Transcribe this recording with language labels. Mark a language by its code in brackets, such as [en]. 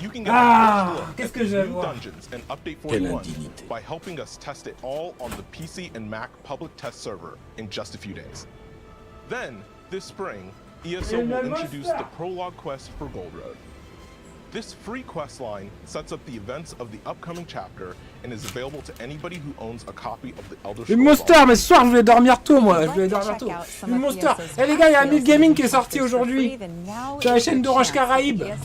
[fr] Ah, qu'est-ce que j'aime voir. Quelle indignité. [en] By helping us test it all on the PC and Mac public test server in just a few days. Then, this spring, ESO will introduce the prologue quest for Gold Road. This free quest line sets up the events of the upcoming chapter and is available to anybody who owns a copy of the Elder Scrolls. [fr] Une Monster, mais ce soir je vais dormir tôt moi, je vais dormir tôt. Une Monster. Eh les gars, il y a 1000 Gaming qui est sorti aujourd'hui. C'est la chaîne d'Orange Caraïbes.